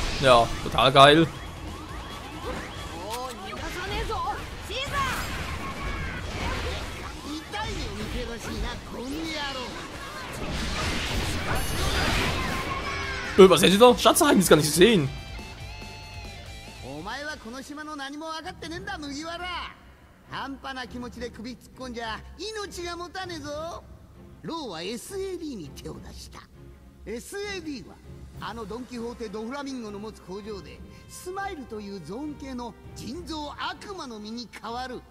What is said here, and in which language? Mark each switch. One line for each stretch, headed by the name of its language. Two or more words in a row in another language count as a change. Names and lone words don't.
German: Ja, total geil. Was hättet ihr da? Schatz, hab ich das gar nicht gesehen.
Japanese: ローは SAD に手を出した。 SAD はあのドン・キホーテ・ド・フラミンゴの持つ工場でスマイルというゾーン系の人造悪魔の実に変わる。